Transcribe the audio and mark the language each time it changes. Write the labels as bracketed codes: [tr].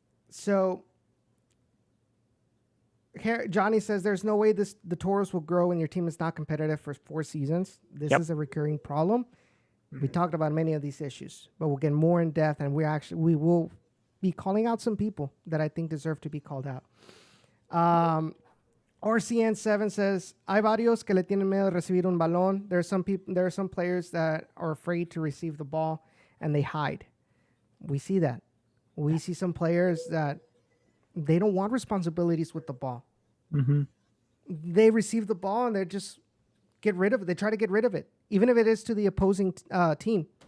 [en] So here, Johnny says there's no way the Toros will grow when your team is not competitive for 4 seasons. This is a recurring problem. Mm-hmm. We talked about many of these issues, but we'll get more in depth, and we will be calling out some people that I think deserve to be called out. RCN7 says, [es] hay varios que le tienen miedo de recibir un balón. [en] There are some players that are afraid to receive the ball and they hide. We see that. We see some players that they don't want responsibilities with the ball. Mm-hmm. They receive the ball and they just get rid of it. They try to get rid of it, even if it is to the opposing team.